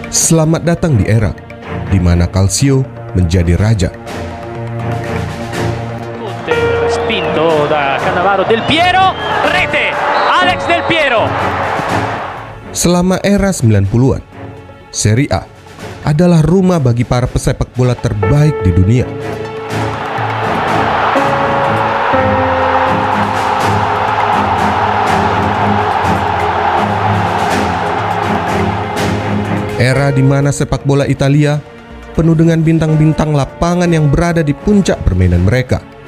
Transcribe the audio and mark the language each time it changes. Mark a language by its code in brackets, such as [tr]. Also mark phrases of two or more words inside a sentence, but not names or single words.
[id] Selamat datang di era di mana Calcio menjadi raja. [it] Respinto da Cannavaro, Del Piero, rete, Alex Del Piero. [id] Selama era 90-an, Serie A adalah rumah bagi para pesepak bola terbaik di dunia. Era di mana sepak bola Italia penuh dengan bintang-bintang lapangan yang berada di puncak permainan mereka.